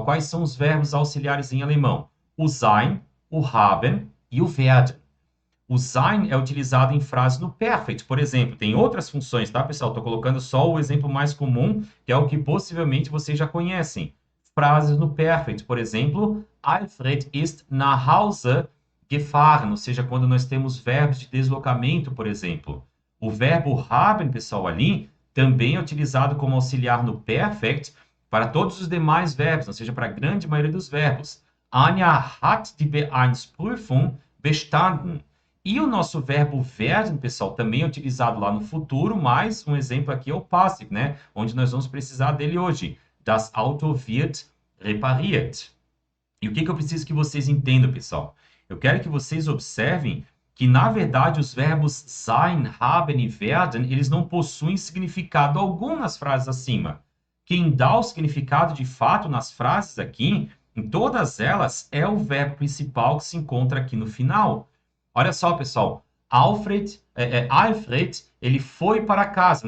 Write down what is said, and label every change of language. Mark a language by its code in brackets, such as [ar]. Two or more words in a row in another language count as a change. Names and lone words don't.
[pt] Quais são os verbos auxiliares em alemão? O sein, o haben e o werden. O sein é utilizado em frases no perfect, por exemplo. Tem outras funções, tá, pessoal? Estou colocando só o exemplo mais comum, que é o que possivelmente vocês já conhecem. Frases no perfect, por exemplo, [de] Alfred ist nach Hause gefahren, [pt] ou seja, quando nós temos verbos de deslocamento, por exemplo. O verbo haben, pessoal, ali, também é utilizado como auxiliar no perfect para todos os demais verbos, ou seja, para a grande maioria dos verbos. [de] Anja hat die B1-Prüfung bestanden. [pt] E o nosso verbo werden, pessoal, também é utilizado lá no futuro, mas um exemplo aqui é o passive, né? Onde nós vamos precisar dele hoje. [de] Das Auto wird repariert. [pt] E o que eu preciso que vocês entendam, pessoal? Eu quero que vocês observem que, na verdade, os verbos [de] sein, haben [pt] e werden, eles não possuem significado algum nas frases acima. Quem dá o significado de fato nas frases aqui, em todas elas, é o verbo principal que se encontra aqui no final. Olha só, pessoal. Alfred, ele foi para casa, né?